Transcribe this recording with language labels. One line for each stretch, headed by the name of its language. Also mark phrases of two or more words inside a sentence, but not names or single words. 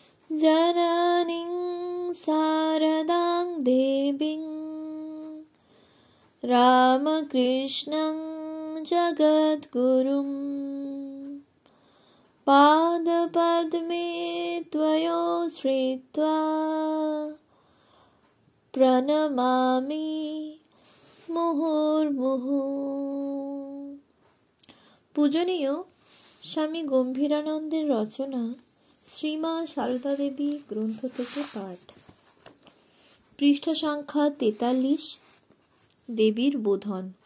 Sanskrit: जननीं शारदां देवीं रामकृष्णं जगद्गुरुं पादपद्मे त्वयोश्रित्वा प्रणमामि মুহুর্মুহু।
Bangla: পূজনীয় স্বামী গম্ভীরানন্দের রচনা শ্রীমা সারদা দেবী গ্রন্থ থেকে পাঠ। পৃষ্ঠা সংখ্যা 43। দেবীর বোধন।